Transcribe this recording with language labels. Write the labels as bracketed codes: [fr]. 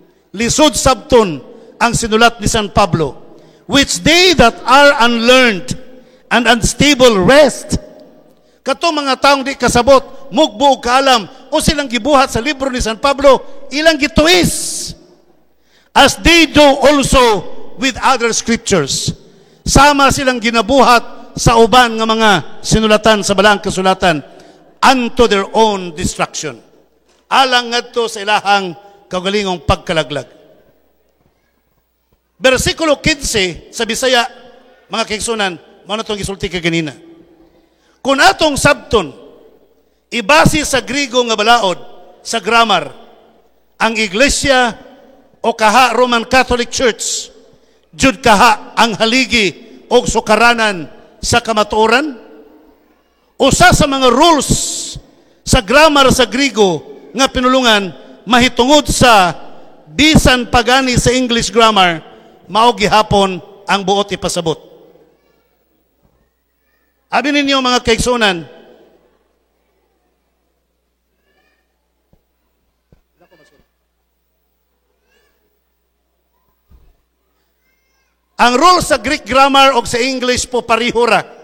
[ceb] Lisod sabton ang sinulat ni San Pablo, [en] which they that are unlearned and unstable rest. [ceb] Kato mga taong di kasabot, mugbo og kaalam, o silang gibuhat sa libro ni San Pablo, ilang gituis. [en] As they do also with other scriptures. [ceb] Sama silang ginabuhat sa uban nga mga sinulatan sa balaang kasulatan [en] unto their own destruction. [ceb] Alang ngadto sa ilahang kaugalingong pagkalaglag. Versikulo 15 sa Bisaya, mga kaigsunan, mao na itong gisulti ka ganina. Kung atong sabton, ibase sa Grigo nga balaod, sa grammar, ang iglesia o kaha Roman Catholic Church, jud kaha ang haligi o sukaranan sa kamatuoran, usa sa mga rules sa grammar sa Grigo nga pinulungan mahitungod sa bisan pagani sa English grammar, mao gihapon ang buot ipasabot. Abi ninyo mga kaigsunan, ang rules sa Greek grammar o sa English po pareho ra.